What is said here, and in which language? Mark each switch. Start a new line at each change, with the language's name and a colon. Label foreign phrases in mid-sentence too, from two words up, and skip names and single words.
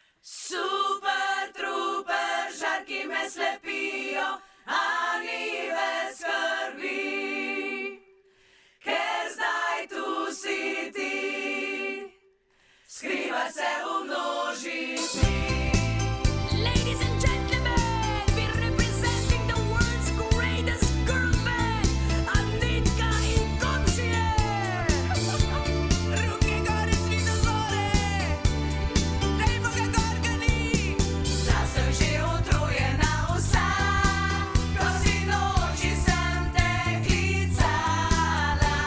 Slovenian: Super, truper, žarki me slepijo, a ni več skrbi, ker zdaj tu si ti, skriva se v množici.
English: Ladies and gentlemen, we're representing the world's greatest girl band, Anitka in Komšije.
Croatian: Ruke gore, svito zore, dajmo ga gorgani.
Slovenian: Da sem že utrujena vsa, ko sinoči sem te klicala.